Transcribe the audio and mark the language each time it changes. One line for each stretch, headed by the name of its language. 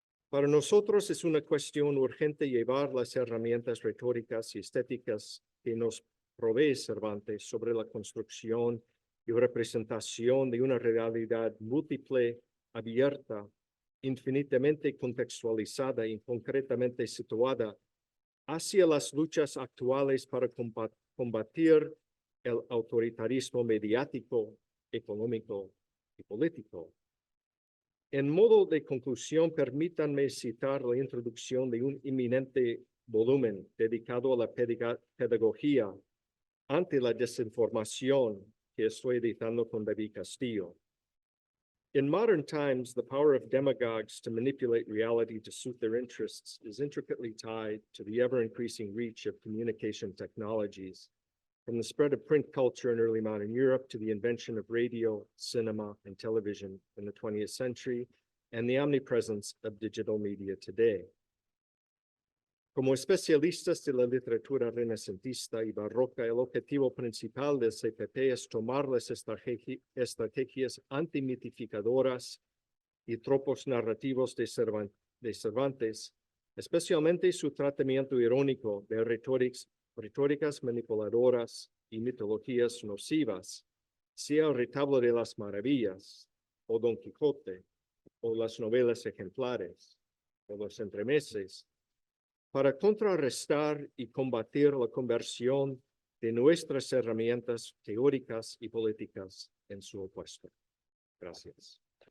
Spanish: Para nosotros es una cuestión urgente llevar las herramientas retóricas y estéticas que nos provee Cervantes sobre la construcción y representación de una realidad múltiple, abierta, infinitamente contextualizada y concretamente situada hacia las luchas actuales para combatir el autoritarismo mediático, económico y político. En modo de conclusión, permítanme citar la introducción de un inminente volumen dedicado a la pedagogía ante la desinformación que estoy editando con David Castillo.
English: In modern times, the power of demagogues to manipulate reality to suit their interests is intricately tied to the ever-increasing reach of communication technologies, from the spread of print culture in early modern Europe to the invention of radio, cinema, and television in the 20th century, and the omnipresence of digital media today.
Spanish: Como especialistas de la literatura renacentista y barroca, el objetivo principal del CPP es tomar las estrategias antimitificadoras y tropos narrativos de Cervantes, especialmente su tratamiento irónico de retóricas manipuladoras y mitologías nocivas, sea el retablo de las maravillas, o Don Quijote, o las novelas ejemplares, o los entremeses, para contrarrestar y combatir la conversión de nuestras herramientas teóricas y políticas en su opuesto. Gracias.